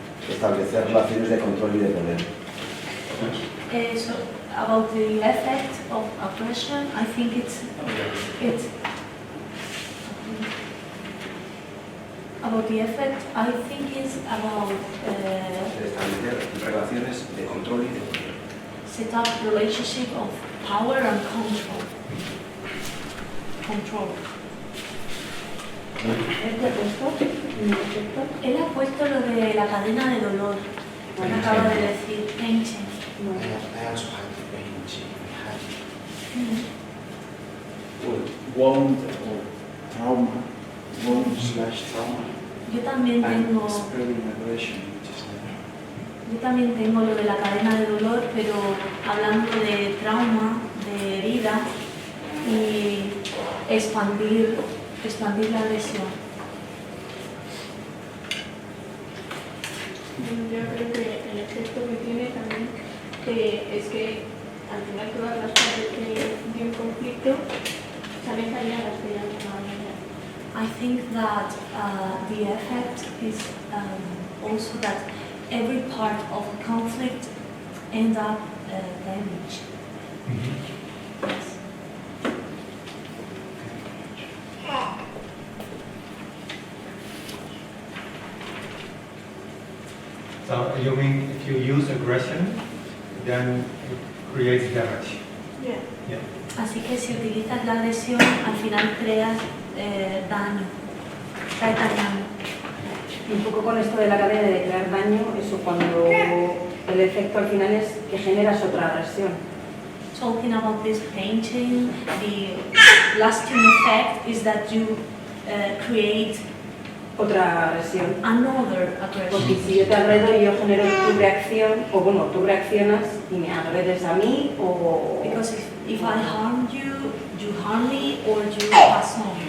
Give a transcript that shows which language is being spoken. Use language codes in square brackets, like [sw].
[es] establecer relaciones de control y de poder. [en] So about the effect of aggression, I think it's about the effect. I think it's about [es] Establecer relaciones de control y de poder. [en] set up relationship of power and control. Control. [es] Él ha puesto lo de la cadena de dolor. Él acaba de decir painting. [en] I also had the pain, I had wound or trauma, wound/trauma, [es] Yo también [en] and [es] tengo. [en] spreading aggression, which is [es] Yo también tengo lo de la cadena de dolor, pero hablando de trauma, de herida y expandir la agresión. Yo creo que el efecto que tiene también es que al final todas las partes de un conflicto salen calladas de alguna manera. [en] I think that the effect is also that every part of a conflict ends up damaged. Yes. So you mean if you use aggression, then it creates damage? Yeah. Yeah. [es] Así que si utilizas la agresión, al final creas daño, trae daño. Y un poco con esto de la cadena de crear daño, eso cuando el efecto al final es que generas otra agresión. [en] Talking about this painting, the lasting effect is that you create [es] Otra agresión. [en] another [es] Porque [en] aggression. [es] si yo te agredo y yo genero tu reacción, o bueno, tú reaccionas y me agredes a mí, o... [en] Because if I harm you, you harm me or you pass on.